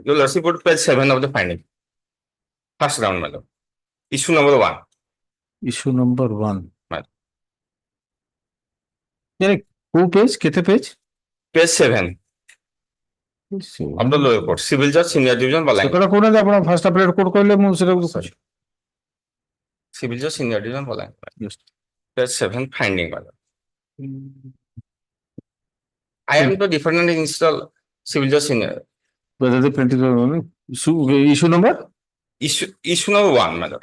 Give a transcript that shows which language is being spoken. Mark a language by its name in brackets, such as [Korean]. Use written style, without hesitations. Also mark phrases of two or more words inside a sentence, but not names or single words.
[English] Your lordship go to page 7 of the finding. First round, madam. Issue number 1. Issue number 1. Madam. [Hindi] यानी [English] who page? [Hindi] कितने page? [English] Page 7 of the lower court. Civil judge, senior division, Balang. [Odia] ସେଟା କହୁନାହାନ୍ତି ଆପଣ [English] first appellate court [Odia] କହିଲେ ମୁଁ ସେଟାକୁ ଦେଖୁଛି. [English] Civil judge, senior division, Balang. Page 7 finding, madam. I am the defendant install civil judge senior. Whether the plaintiff issue number? Issue number 1, madam.